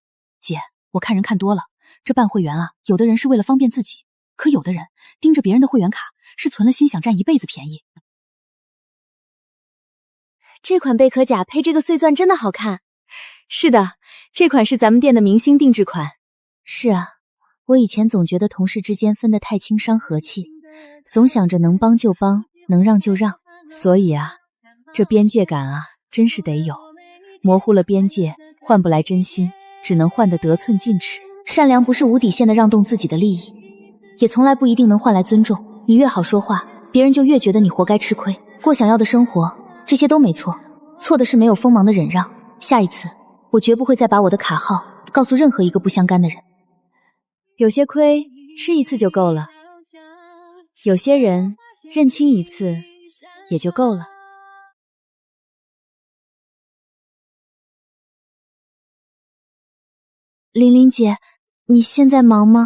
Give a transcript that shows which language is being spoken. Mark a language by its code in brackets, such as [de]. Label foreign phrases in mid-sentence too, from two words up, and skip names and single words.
[zh] 姐，我看人看多了，這辦會員啊，有的人是為了方便自己，可有的人盯着別人的會員卡，是存了心想佔一輩子便宜。這款貝殼甲配這個碎鑽真的好看。是的，這款是咱們店的明星定制款。是啊，我以前總覺得同事之間分得太輕傷和氣，總想着能幫就幫，能讓就讓。所以啊，這邊界感啊，真是得有。模糊了邊界，換不來真心，只能換得得寸進尺。善良不是無底線的讓動自己的利益，也從來不一定能換來尊重。你越好說話，別人就越覺得你活該吃虧。過想要的生活，這些都沒錯，錯的是沒有鋒芒的忍讓。下一次，我絕不會再把我的卡號告訴任何一個不相干的人。有些虧吃一次就夠了，有些人認清一次也就夠了。玲玲姐，你現在忙嗎？